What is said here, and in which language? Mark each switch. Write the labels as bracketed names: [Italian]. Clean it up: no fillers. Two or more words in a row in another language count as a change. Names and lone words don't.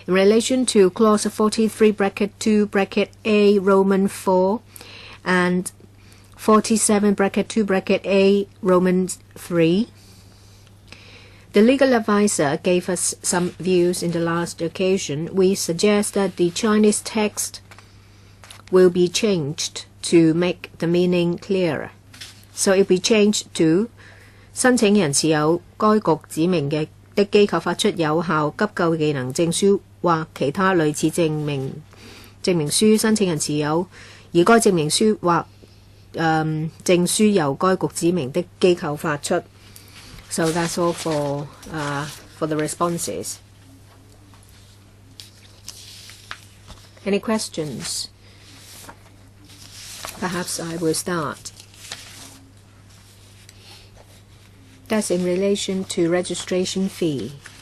[English] In relation to clause 43 bracket 2 bracket A Roman 4 and 47 bracket 2 bracket A Roman 3, the legal advisor gave us some views in the last occasion. We suggest that the Chinese text will be changed to make the meaning clearer. So it will be changed to [Cantonese] 申請人持有該局指明的機構發出有效急救技能證書或其他類似證明書，申請人持有而該證明書或證書由該局指明的機構發出。 [English] So that's all for the responses. Any questions? Perhaps I will start. That's in relation to registration fee.